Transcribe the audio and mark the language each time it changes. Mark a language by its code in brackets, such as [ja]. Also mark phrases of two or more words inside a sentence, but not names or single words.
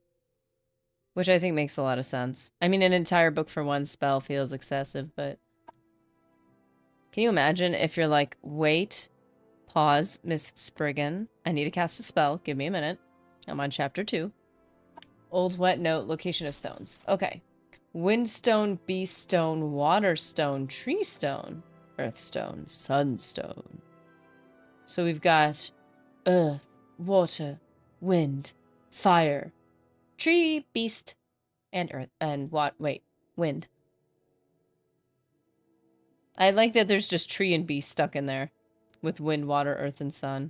[en] Which I think makes a lot of sense. I mean, an entire book for one spell feels excessive, but... Can you imagine if you're like, wait, pause, Miss Spriggan. I need to cast a spell. Give me a minute. I'm on chapter 2. Old wet note, location of stones. Okay. Windstone, beaststone, waterstone, treestone, earthstone, sunstone. So we've got earth, water, wind, fire, tree, beast, and earth, and wind. I like that there's just tree and beast stuck in there with wind, water, earth, and sun.